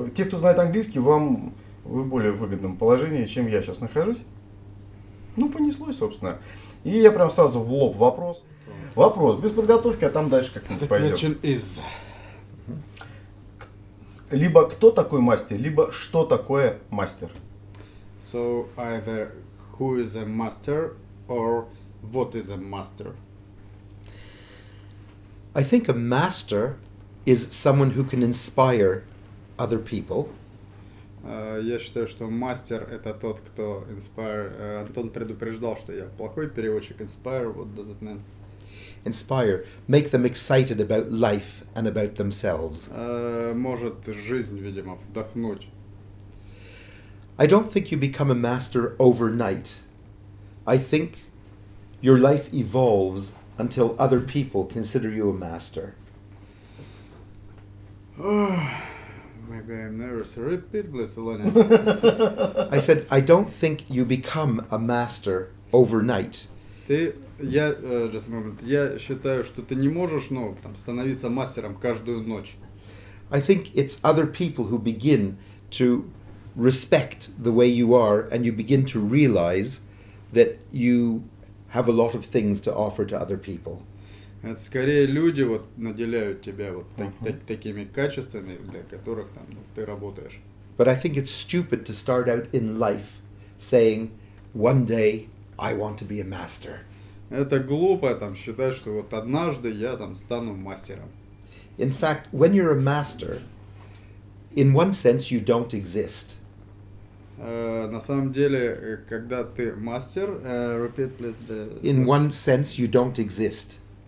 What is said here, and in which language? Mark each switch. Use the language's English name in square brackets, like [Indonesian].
[Russian] Те, кто знает английский, вы в более выгодном положении, чем я сейчас нахожусь. Ну, понеслось, собственно. И я прям сразу в лоб вопрос. Вопрос, без подготовки, а там дальше как-нибудь пойдем. Либо кто такой мастер, либо что такое мастер. [English] So either who is a master or what is a master? I think a master is someone who can inspire other people. [Russian] Я считаю, что мастер это тот, кто inspire. Антон предупреждал, что я плохой переводчик. [English] Inspire, what does it mean? Inspire, make them excited about life and about themselves. [Russian] Может жизнь, видимо, вдохнуть. [English] I don't think you become a master overnight. I think your life evolves until other people consider you a master. Maybe I'm nervous. Repeat, please, Lonny. I said, I don't think you become a master overnight. Just a moment. [Russian] Я считаю, что ты не можешь, становиться мастером каждую ночь. [English] I think it's other people who begin to respect the way you are, and you begin to realize that you have a lot of things to offer to other people. [Russian] Это скорее люди наделяют тебя такими качествами, для которых ты работаешь. [English] But I think it's stupid to start out in life saying, one day I want to be a master. [Russian] Это глупо считать, что однажды я стану мастером. [English] In fact, when you're a master, in one sense you don't exist. [Russian] На самом деле, когда ты мастер, [English] repeat please. In one sense you don't exist.